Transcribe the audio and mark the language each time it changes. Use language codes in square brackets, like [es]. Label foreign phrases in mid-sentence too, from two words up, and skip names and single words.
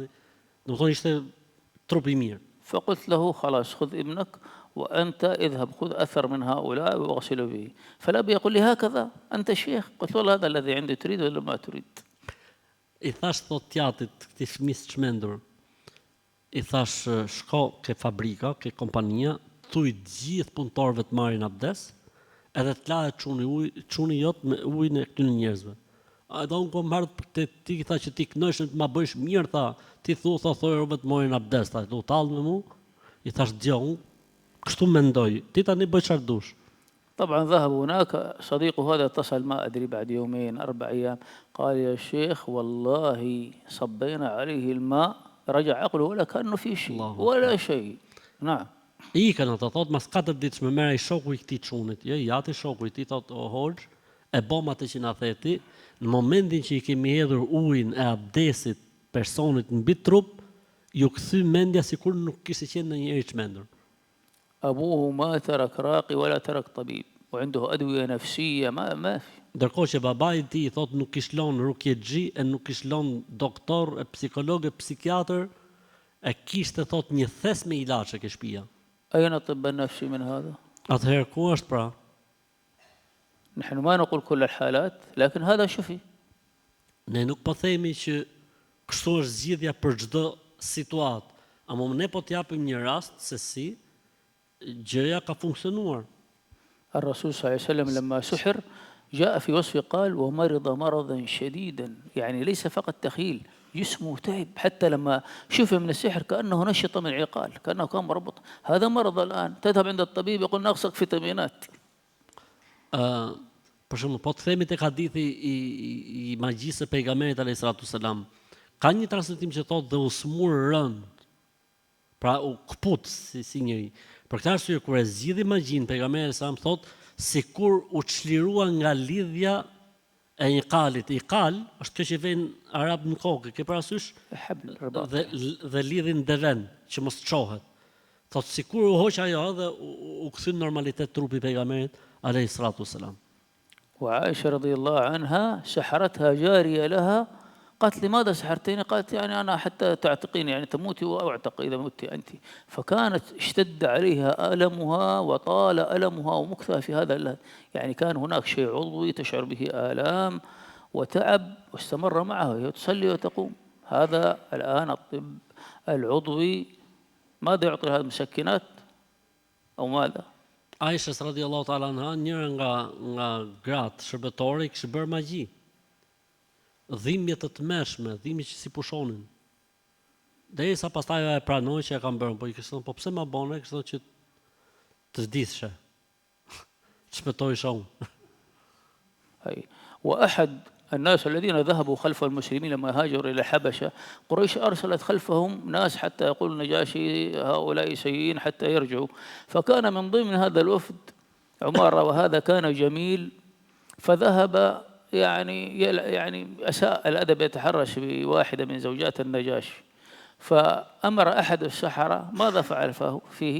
[sq] Domethënë ishte trup i mirë. [ar] فقلت له خلاص خذ ابنك وأنت اذهب خذ أثر من هؤلاء واغسل به. فالأب يقول لي هكذا أنت شيخ؟ قلت والله هذا الذي عندي، تريد ولا ما تريد؟ [sq] I thash thot tjatit këtij fëmisë çmendur. I thash shko ke fabrika, ke kompania, thuj gjithë punëtorëve të marrin abdes, edhe të lahet çuni jot me ujin e këtyre njerëzve. A do unë kom marrë te ti tha që ti kënohesh të ma bësh mirë tha, ti thoj robë të marrin abdes, tha, do tallë me mua. I thash djo, unë kështu mendoj, ti tani bëj çfarë dush. [ar] طبعا ذهب هناك، صديقه هذا اتصل ما أدري بعد يومين 4 أيام، قال يا شيخ والله صبينا عليه الماء رجع عقله ولا كأنه في شيء ولا شيء. نعم. [sq] Ikën ata thot mas 4 ditë më merr ai shoku i këtij çunit. Jo, jati shoku i tij thot o hoxh, e bëm atë që na theti, në momentin që i kemi hedhur ujin e abdesit personit mbi trup, ju kthy mendja sikur nuk kishte qenë ndonjëherë i çmendur. [ar] أبوه ما ترك راقي ولا ترك طبيب وعنده أدوية نفسية ما في. [sq] Ndërkohë që babai i tij thot nuk kish lënë rukjexhi, e nuk kish lënë doktor, e psikolog, e psikiatër, e kishte thot një thes me ilaçe ke shtëpia. [ar] أين الطب النفسي من هذا؟ [sq] Atëherë ku është pra? [ar] نحن ما نقول كل الحالات، لكن هذا شفي. [sq] Ne nuk po themi që kështu është zgjidhja për çdo situatë, ama ne po t'japim një rast se si gjëja ka funksionuar. [ar] الرسول صلى الله عليه وسلم لما سحر جاء في وصفه قال ومرض مرضا شديدا، يعني ليس فقط تخيل، جسمه تعب، حتى لما شفي من السحر كأنه نشط من عقال، كأنه كان مربط. هذا مرض الآن تذهب عند الطبيب يقول ناقصك فيتامينات. [sq] Për shembull, po të themi tek hadithi i magjisë së pejgamberit [ar] عليه الصلاة والسلام, [sq] ka një transmetim që thotë dhe u smur rënd. Pra u kput si njëri. Për këtë arsye kur e zgjidhi magjin pejgamberi sa më thotë sikur u çlirua nga lidhja e një kalit. I kal është kjo që vjen arab në kokë, ke parasysh? Dhe lidhin deven që mos çohet. Thotë sikur u hoq ajo dhe u kthy në normalitet trupi pejgamberit [ar] عليه الصلاة والسلام. وعائشة رضي الله عنها سحرتها جارية لها، قالت لماذا سحرتيني؟ قالت يعني أنا حتى تعتقيني، يعني تموتي وأعتق إذا مت أنت. فكانت اشتد عليها ألمها وطال ألمها ومكثها في هذا، يعني كان هناك شيء عضوي تشعر به آلام وتعب واستمر معها وهي تصلي وتقوم. هذا الآن الطب العضوي ماذا يعطي هذه المسكنات أو ماذا؟ [sq] Aishës [ar] رضي الله تعالى عنها, [sq] njëra nga gratë shërbetore kishte bërë magji. Dhimbje të tmeshme, dhimbje që si pushonin. Derisa pastaj ajo e pranoi që e kanë bërë, po i kishte thënë, po pse ma bone, kishte thënë që të vdishe. Çmetoisha unë. [ar] وأحد الناس الذين ذهبوا خلف المسلمين لما هاجروا إلى الحبشة، قريش أرسلت خلفهم ناس حتى يقول النجاشي هؤلاء سيئين حتى يرجعوا. فكان من ضمن هذا الوفد عمارة، وهذا كان جميل، فذهب يعني أساء الأدب، يتحرش بواحدة من زوجات النجاشي، فأمر أحد السحرة، ماذا فعل فيه؟